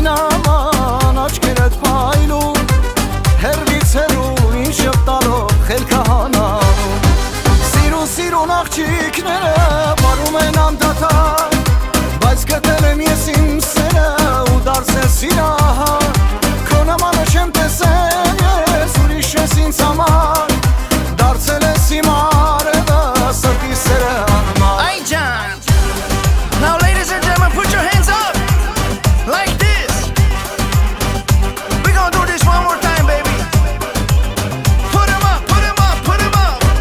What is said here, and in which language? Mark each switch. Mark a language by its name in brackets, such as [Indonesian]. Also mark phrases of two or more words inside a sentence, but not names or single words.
[Armenian] նման աչքերդ փայլուն, հեռվից հեռու ինչ շպտալով խելքը հանանում։ Սիրուն աղջիկները պարում են անդադար, բայց գտել եմ ես իմ սերը ու դարձել սիրահար։ Քո նմանը չեմ տեսել ես, ուրիշ ես ինձ համար, դարձել ես իմ արևը սրտիս սերը համար։ [English] Hey John. Now ladies and gentlemen, put your hands up. Like this. We gonna do this one more time, baby. Put 'em up, put 'em up, put 'em up.